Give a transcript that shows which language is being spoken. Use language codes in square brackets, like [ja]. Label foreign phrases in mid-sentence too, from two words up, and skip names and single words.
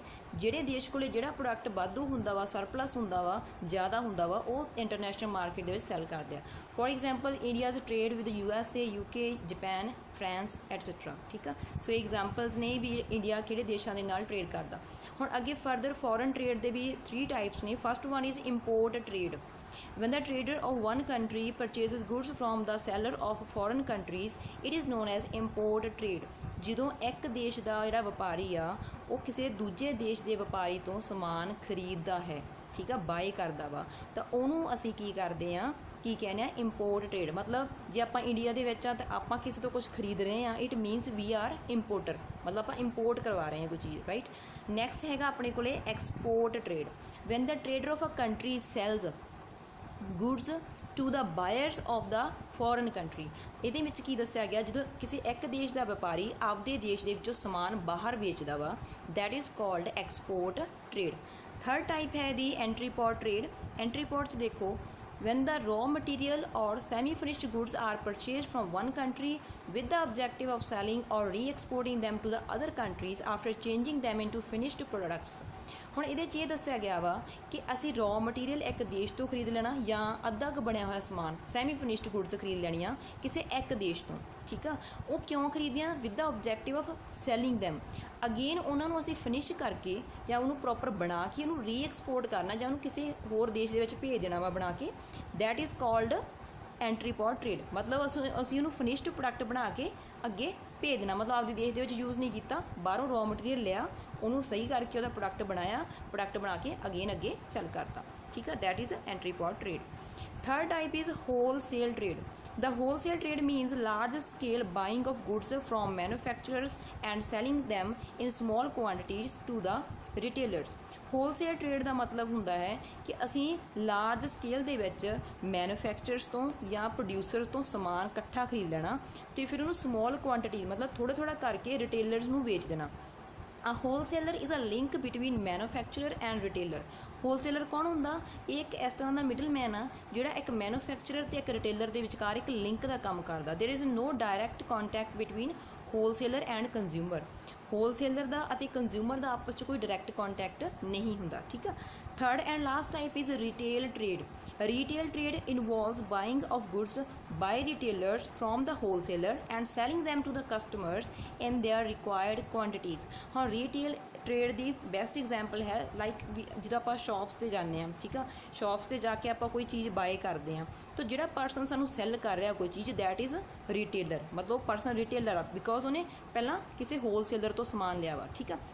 [pa] ਜਿਹੜੇ ਦੇਸ਼ ਕੋਲੇ ਜਿਹੜਾ ਪ੍ਰੋਡਕਟ ਵਾਧੂ ਹੁੰਦਾ ਵਾ, ਸਰਪਲਸ ਹੁੰਦਾ ਵਾ, ਜ਼ਿਆਦਾ ਹੁੰਦਾ ਵਾ, ਉਹ [en] international market [pa] ਦੇ ਵਿੱਚ ਸੈਲ ਕਰਦੇ ਆ। [en] for example India's trade with USA, UK, ਜਾਪਾਨ, ਫਰਾਂਸ ਐਟਸੈਟਰਾ, [pa] ਠੀਕ ਆ। ਸੋ ਇਹ ਐਗਜ਼ਾਮਪਲਸ ਨੇ ਵੀ ਇੰਡੀਆ ਕਿਹੜੇ ਦੇਸ਼ਾਂ ਦੇ ਨਾਲ ਟ੍ਰੇਡ ਕਰਦਾ। ਹੁਣ ਅੱਗੇ ਫਰਦਰ [en] foreign trade [pa] ਦੇ ਵੀ 3 ਟਾਈਪਸ ਨੇ। [en] first one is import trade. When the trader of one country purchases goods from the seller of foreign countries, it is known as import trade. [pa] ਜਦੋਂ ਇੱਕ ਦੇਸ਼ ਦਾ ਜਿਹੜਾ ਵਪਾਰੀ ਆ ਉਹ ਕਿਸੇ ਦੂਜੇ ਦੇਸ਼ ਦੇ ਵਪਾਰੀ ਤੋਂ ਸਮਾਨ ਖਰੀਦਦਾ ਹੈ, ਠੀਕ ਆ, ਬਾਏ ਕਰਦਾ ਵਾ, ਤਾਂ ਉਹਨੂੰ ਅਸੀਂ ਕੀ ਕਰਦੇ ਹਾਂ, ਕੀ ਕਹਿੰਦੇ ਆ, [en] import trade. [pa] ਮਤਲਬ ਜੇ ਆਪਾਂ ਇੰਡੀਆ ਦੇ ਵਿੱਚ ਆ ਤਾਂ ਆਪਾਂ ਕਿਸੇ ਤੋਂ ਕੁਝ ਖਰੀਦ ਰਹੇ ਹਾਂ, [en] it means we are importer, [pa] ਮਤਲਬ ਆਪਾਂ ਇੰਪੋਰਟ ਕਰਵਾ ਰਹੇ ਹਾਂ ਕੋਈ ਚੀਜ਼, ਰਾਈਟ। [en] ਨੈਕਸਟ [pa] ਹੈਗਾ ਆਪਣੇ ਕੋਲੇ [en] export trade. When the trader of a country sells goods to the buyers of the foreign country. [pa] ਇਹਦੇ ਵਿੱਚ ਕੀ ਦੱਸਿਆ ਗਿਆ, ਜਦੋਂ ਕਿਸੇ ਇੱਕ ਦੇਸ਼ ਦਾ ਵਪਾਰੀ ਆਪਦੇ ਦੇਸ਼ ਦੇ ਵਿੱਚੋਂ ਸਮਾਨ ਬਾਹਰ ਵੇਚਦਾ ਵਾ, [en] that is called export trade. third type ਹੈ the entry port trade. entry port [pa] 'ਚ ਦੇਖੋ, [en] when the raw material or semi-finished goods are purchased from one country with the objective of selling or re-exporting them to the other countries after changing them into finished products। [pa] ਹੁਣ ਇਹਦੇ 'ਚ ਇਹ ਦੱਸਿਆ ਗਿਆ ਵਾ ਕਿ ਅਸੀਂ [en] raw material [pa] ਇੱਕ ਦੇਸ਼ ਤੋਂ ਖਰੀਦ ਲੈਣਾ ਜਾਂ ਅੱਧਾ ਕੁ ਬਣਿਆ ਹੋਇਆ ਸਮਾਨ [en] semi finished goods [pa] ਖਰੀਦ ਲੈਣੀਆਂ ਕਿਸੇ ਇੱਕ ਦੇਸ਼ ਤੋਂ, ਠੀਕ ਆ। ਉਹ ਕਿਉਂ ਖਰੀਦੀਆਂ? [en] with the objective of selling them. [pa] ਅਗੇਨ ਉਹਨਾਂ ਨੂੰ ਅਸੀਂ ਫਿਨਿਸ਼ ਕਰਕੇ ਜਾਂ ਉਹਨੂੰ ਪ੍ਰੋਪਰ ਬਣਾ ਕੇ ਉਹਨੂੰ ਰੀ-ਐਕਸਪੋਰਟ ਕਰਨਾ ਜਾਂ ਉਹਨੂੰ ਕਿਸੇ ਹੋਰ ਦੇਸ਼ ਦੇ ਵਿੱਚ ਭੇਜ ਦੇਣਾ ਵਾ ਬਣਾ ਕੇ, [en] that is called entry port trade. [pa] ਮਤਲਬ ਅਸੀਂ ਉਹਨੂੰ [en] finished product [pa] ਬਣਾ ਕੇ ਅੱਗੇ ਭੇਜ ਦੇਣਾ, ਮਤਲਬ ਆਪਦੇ ਦੇਸ਼ ਦੇ ਵਿੱਚ ਯੂਜ਼ ਨਹੀਂ ਕੀਤਾ, ਬਾਹਰੋਂ [en] raw material [pa] ਲਿਆ, ਉਹਨੂੰ ਸਹੀ ਕਰਕੇ ਉਹਦਾ ਪ੍ਰੋਡਕਟ ਬਣਾਇਆ, ਪ੍ਰੋਡਕਟ ਬਣਾ ਕੇ ਅਗੇਨ ਅੱਗੇ ਸੈਲ ਕਰਤਾ, ਠੀਕ ਆ। [en] that is entry port trade. Third type is wholesale trade. The wholesale trade means large scale buying of goods from manufacturers and selling them in small quantities to the retailers. wholesale trade [pa] ਦਾ ਮਤਲਬ ਹੁੰਦਾ ਹੈ ਕਿ ਅਸੀਂ [en] large scale [pa] ਦੇ ਵਿੱਚ ਮੈਨੂਫੈਕਚਰਰਸ ਤੋਂ ਜਾਂ ਪ੍ਰੋਡਿਊਸਰ ਤੋਂ ਸਮਾਨ ਇਕੱਠਾ ਖਰੀਦ ਲੈਣਾ ਅਤੇ ਫਿਰ ਉਹਨੂੰ [en] small quantity [pa] ਮਤਲਬ ਥੋੜ੍ਹਾ ਥੋੜ੍ਹਾ ਕਰਕੇ ਰਿਟੇਲਰਸ ਨੂੰ ਵੇਚ ਦੇਣਾ। [en] A wholesaler is a link between manufacturer and retailer. [pa] ਹੋਲਸੇਲਰ ਕੌਣ ਹੁੰਦਾ? ਇਹ ਇੱਕ ਇਸ ਤਰ੍ਹਾਂ ਦਾ [en] middle man [pa] ਆ ਜਿਹੜਾ ਇੱਕ ਮੈਨੂਫੈਕਚਰਰ ਅਤੇ ਇੱਕ ਰਿਟੇਲਰ ਦੇ ਵਿਚਕਾਰ ਇੱਕ ਲਿੰਕ ਦਾ ਕੰਮ ਕਰਦਾ। [en] there is no direct contact between wholesaler and consumer. [pa] ਹੋਲਸੇਲਰ ਦਾ ਅਤੇ ਕੰਜ਼ਿਊਮਰ ਦਾ ਆਪਸ 'ਚ ਕੋਈ [en] direct contact [pa] ਨਹੀਂ ਹੁੰਦਾ, ਠੀਕ ਆ। [en] third and last type is retail trade. Retail trade involves buying of goods by retailers from the wholesaler and selling them to the customers in their required quantities। [pa] ਹਾਂ, ਰੀਟੇਲ ਟ੍ਰੇਡ ਦੀ [en] best example [pa] ਹੈ ਲਾਈਕ ਜਦੋਂ ਆਪਾਂ ਸ਼ੋਪਸ 'ਤੇ ਜਾਂਦੇ ਹਾਂ, ਠੀਕ ਆ, ਸ਼ੋਪਸ 'ਤੇ ਜਾ ਕੇ ਆਪਾਂ ਕੋਈ ਚੀਜ਼ ਬਾਏ ਕਰਦੇ ਹਾਂ ਤਾਂ ਜਿਹੜਾ ਪਰਸਨ ਸਾਨੂੰ ਸੈੱਲ ਕਰ ਰਿਹਾ ਕੋਈ ਚੀਜ਼, [en] that is retailer. [pa] ਮਤਲਬ ਉਹ ਪਰਸਨ ਰਿਟੇਲਰ ਆ ਬਿਕੋਜ਼ ਉਹਨੇ ਪਹਿਲਾਂ ਕਿਸੇ ਹੋਲਸੇਲਰ ਤੋਂ ਸਮਾਨ ਲਿਆ ਵਾ, ਠੀਕ ਆ।